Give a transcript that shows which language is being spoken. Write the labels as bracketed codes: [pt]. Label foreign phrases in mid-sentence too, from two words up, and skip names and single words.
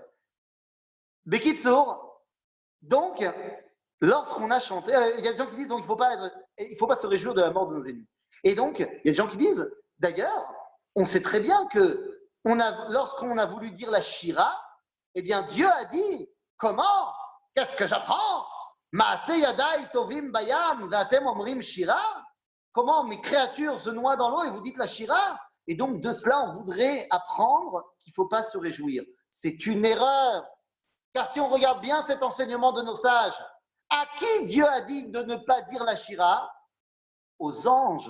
[fr] Bekitsour, donc, lorsqu'on a chanté, il y a des gens qui disent donc il faut pas se réjouir de la mort de nos ennemis. Et donc, il y a des gens qui disent, d'ailleurs, on sait très bien que lorsqu'on a voulu dire la Shira, eh bien Dieu a dit, comment? Qu'est-ce que j'apprends? [he] מעשה ידי טובעים בים ואתם אומרים שירה? [fr] Comment mes créatures se noient dans l'eau et vous dites la Shira? Et donc de cela, on voudrait apprendre qu'il ne faut pas se réjouir. C'est une erreur. Car si on regarde bien cet enseignement de nos sages, à qui Dieu a dit de ne pas dire la Shira? Aux anges.